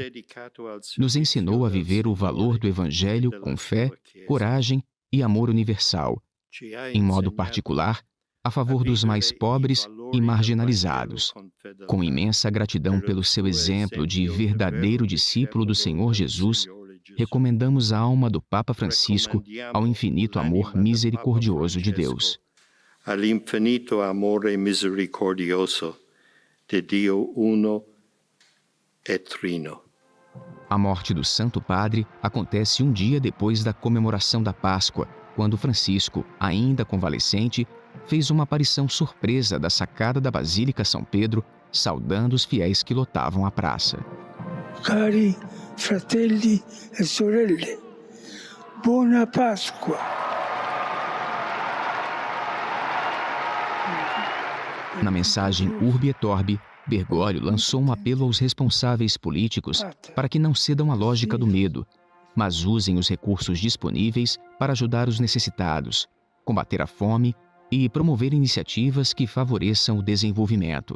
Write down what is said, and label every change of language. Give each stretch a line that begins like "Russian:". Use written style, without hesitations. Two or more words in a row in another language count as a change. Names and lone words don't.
Portuguese: Nos ensinou a viver o valor do Evangelho com fé, coragem e amor universal, em modo particular, a favor dos mais pobres e marginalizados. Com imensa gratidão pelo seu exemplo de verdadeiro discípulo do Senhor Jesus, recomendamos a alma do Papa Francisco ao infinito amor misericordioso de Deus.
Italian: All'infinito amore misericordioso de Dio uno e trino.
Portuguese: A morte do Santo Padre acontece um dia depois da comemoração da Páscoa, quando Francisco, ainda convalescente, fez uma aparição surpresa da sacada da Basílica São Pedro, saudando os fiéis que lotavam a praça.
Italian: Cari fratelli e sorelle, buona Pasqua.
Portuguese: Na mensagem Urbi et Orbi, Bergoglio lançou um apelo aos responsáveis políticos para que não cedam à lógica do medo, mas usem os recursos disponíveis para ajudar os necessitados, combater a fome e promover iniciativas que favoreçam o desenvolvimento.